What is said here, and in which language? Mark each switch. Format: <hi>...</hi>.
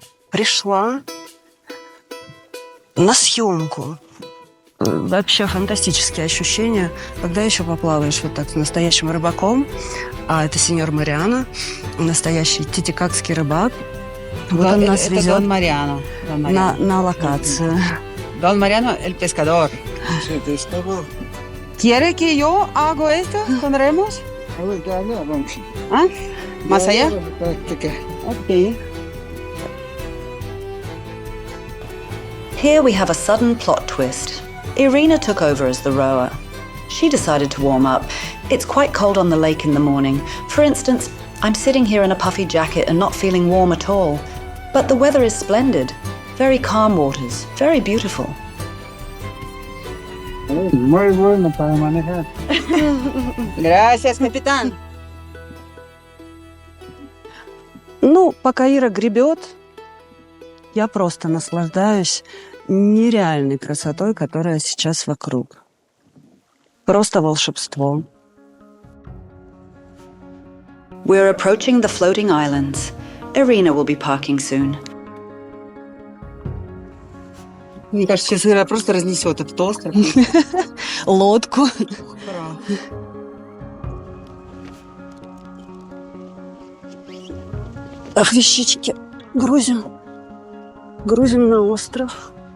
<ru>пришла на съемку. Вообще фантастические ощущения, когда еще поплаваешь вот так с настоящим рыбаком, а это сеньор Мариано, настоящий титикакский рыбак. Вот он нас это везет Дон Мариано. Дон Мариано. на локацию.</ru> <es>Don Mariano, el pescador. Sí, te estaba. ¿Quiere que yo hago esto con remos? A ver, ya, vamos. ¿Ah? ¿Más allá? Ok.</es> <en>Here we have a sudden plot twist. Irina took over as the rower. She decided to warm up. It's quite cold on the lake in the morning. For instance, I'm sitting here in a puffy jacket and not feeling warm at all. But the weather is splendid. Very calm waters, very beautiful.</en> <es>Muy bueno para manejar. Gracias, capitán.</es> <ru>Ну, пока Ира гребет, я просто наслаждаюсь нереальной красотой, которая сейчас вокруг. Просто волшебство.</ru> <en>We're approaching the floating islands. Irina will be parking soon.</en> <ru>Мне кажется, сейчас Ира просто разнесет этот остров. Лодку. Ах, вещички. Грузим на остров.</ru>